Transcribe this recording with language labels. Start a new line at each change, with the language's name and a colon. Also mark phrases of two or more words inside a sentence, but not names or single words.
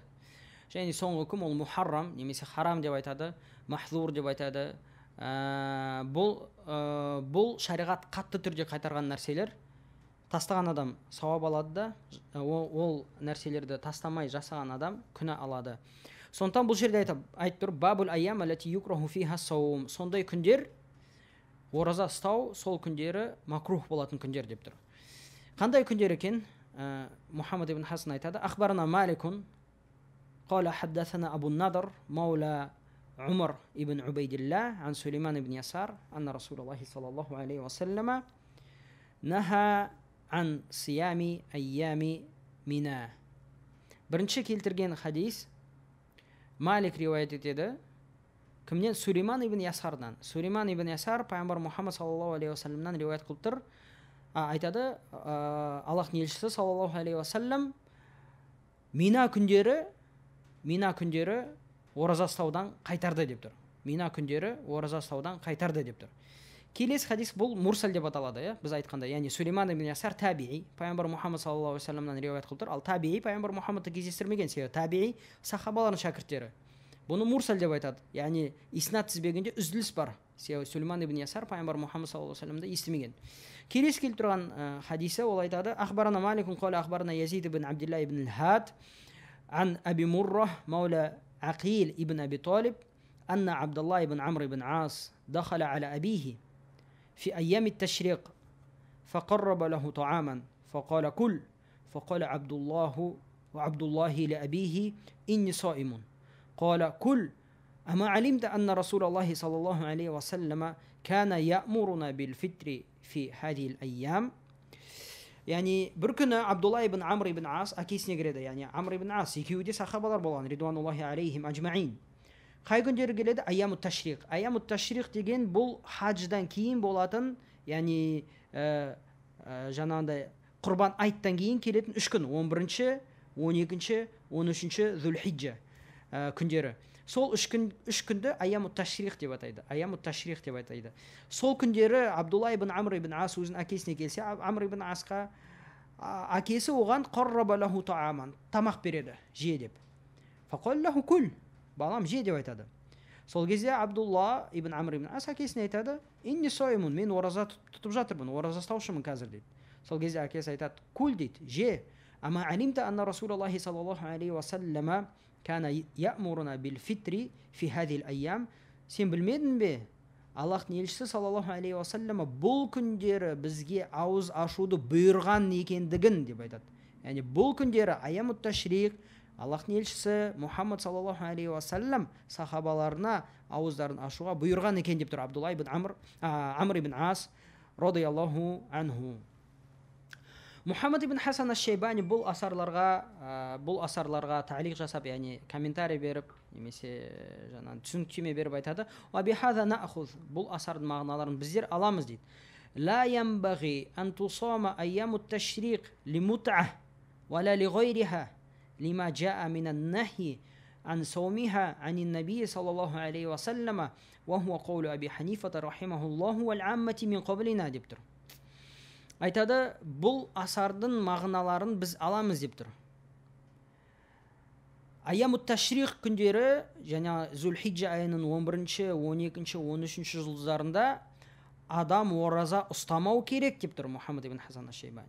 Kazakh: Және соңғы үкім ол мухаррам, немесе харам деп айтады, махзур деп айтады. Бұл шариғат қатты түрде қайтарған нәрселер. Тастаған адам сауап алады да, ол нәрселерді тастамай жасаған адам күнә алады. Сондықтан бұл жерде айтып тұр,
Arabic: باب الأيام التي يكره فيها الصوم.
Kazakh: Сондай күндер, ораза ұстау, сол күндері макрух болатын күндер деп тұр. Қандай күндер екен?
Arabic: Мухаммад ибн Хасан айтады, أخبرنا مالك قال حدثنا أبو النضر مولى عمر ابن عبيد الله عن سليمان بن يسار أن رسول الله صلى الله عليه وسلم نهى عن صيام أيام منى.
Kazakh: Бірінші келтірген хадис Малик риуаят етеді. Кімнен? Сулейман ибн Ясардан. Сулейман ибн Ясар пайғамбар Мұхаммад
Arabic: صلى الله عليه وسلم
Kazakh: риуаят қылып тұр. Айтады, Аллахтың елшісі
Arabic: صلى الله عليه وسلم
Kazakh: Мина күндері ораза ұстаудан қайтарды деп тұр. Мина күндері ораза ұстаудан қайтарды деп тұр. Келесі хадис бұл мурсал деп аталады, біз айтқанда. Яғни Сулейман ибн Ясар табиғи, пайғамбар Мұхаммад
Arabic: صلى الله عليه وسلم
Kazakh: риуаят қылып тұр. Ал табиғи пайғамбар Мұхаммадты кездестірмеген, себебі табиғи сахабалардың шәкірттері. Бұны мурсал деп айтады. Яғни иснат тізбегінде үзіліс бар. Себебі Сулейман ибн Ясар пайғамбар Мұхаммад
Arabic: صلى الله عليه وسلم
Kazakh: естімеген. Келесі келіп тұрған хадисі ол айтады,
Arabic: أخبرنا مالك قال أخبرنا يزيد بن عبد الله بن الهاد عن أبي مرة مولى عقيل ابن أبي طالب أن عبد الله بن عمرو بن عاص دخل على أبيه في أيام التشريق فقرب له طعاما فقال كل فقال عبد الله لأبيه إني صائم قال كل أما علمت أن رسول الله صلى الله عليه وسلم كان يأمرنا بالفطر في هذه الأيام.
Kazakh: Яғни бір күні Абдулла ибн Амр ибн Ас әкесіне кіреді. Яғни Амр ибн Ас екеуі де сахабалар болған,
Arabic: رضوان الله عليهم أجمعين.
Kazakh: Қай күндері келеді?
Arabic: أيام التشريق. أيام التشريق
Kazakh: деген бұл хадждан кейін болатын, яғни жаңағындай құрбан айттан кейін келетін 3 күн, 11-ші, 12-ші, 13-ші Зүлхиджа күндері. Сол 3 күнді
Arabic: أيام التشريق
Kazakh: деп атайды.
Arabic: أيام التشريق
Kazakh: деп атайды. Сол күндері Абдулла ибн Амр ибн Ас өзінің әкесіне келсе, Амр ибн Асқа әкесі оған
Arabic: قرّب له طعاما,
Kazakh: тамақ береді, же деп.
Arabic: فقال له كل,
Kazakh: балам же деп айтады. Сол кезде Абдулла ибн Амр ибн Ас әкесіне айтады,
Arabic: إني صائم,
Kazakh: мен ораза тұтып жатырмын, ораза ұстаушымын қазір дейді. Сол кезде әкесі айтады, күл дейді, же.
Arabic: أما علمت أن رسول الله صلى الله عليه وسلم كان يأمرنا بالفطر في هذه الأيام.
Kazakh: Сен білмедің бе? Аллахтың елшісі
Arabic: صلى الله عليه وسلم
Kazakh: бұл күндері бізге ауыз ашуды бұйырған екендігін деп айтады. Яғни бұл күндері
Arabic: أيام التشريق,
Kazakh: Аллахтың елшісі Мұхаммад
Arabic: صلى الله عليه وسلم
Kazakh: сахабаларына ауыздарын ашуға бұйырған екен деп тұр Абдулла ибн Амр ибн Ас
Arabic: رضي الله عنه.
Kazakh: Мұхаммад ибн Хасан аш-Шейбани бұл асарларға таълиқ жасап, яғни комментарий беріп, немесе жаңағы түсініктеме беріп айтады.
Arabic: وبهذا نأخذ,
Kazakh: бұл асардың мағыналарын біздер аламыз дейді.
Arabic: لا ينبغي أن تصام أيام التشريق لمتمتع ولا لغيرها لما جاء من النهي عن صومها عن النبي صلى الله عليه وسلم وهو قول أبي حنيفة رحمه الله والعامة من قبلنا
Kazakh: деп тұр. Айтады, бұл асардың мағыналарын біз аламыз деп тұр.
Arabic: أيام التشريق
Kazakh: күндері, және Зүлхиджа айының 11-ші, 12-ші, 13-ші жылдарында адам ораза ұстамау керек деп тұр Мұхаммад ибн Хасан аш-Шейбани.